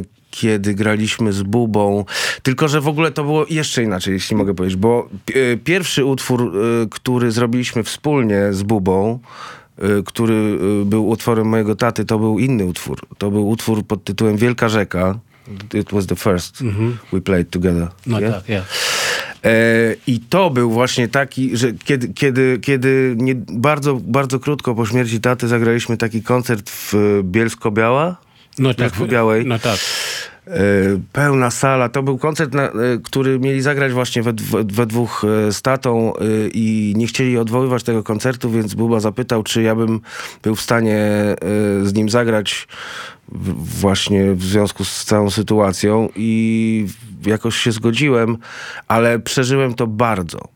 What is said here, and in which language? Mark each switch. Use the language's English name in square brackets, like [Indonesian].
[Polish] kiedy graliśmy z Bubą. Tylko że w ogóle to było jeszcze inaczej, jeśli mogę powiedzieć, bo pierwszy utwór, który zrobiliśmy wspólnie z Bubą, który był utworem mojego taty, to był inny utwór. To był utwór pod tytułem Wielka Rzeka. [English] It was the first we played together. No yeah? Tak, yeah. [Polish] I to był właśnie taki, że kiedy nie, bardzo, bardzo krótko po śmierci taty zagraliśmy taki koncert w Bielsko-Biała. No tak, w Białej. No tak. Pełna sala. To był koncert, który mieli zagrać właśnie we dwóch z tatą i nie chcieli odwoływać tego koncertu, więc Buba zapytał, czy ja bym był w stanie z nim zagrać właśnie w związku z całą sytuacją i jakoś się zgodziłem, ale przeżyłem to bardzo.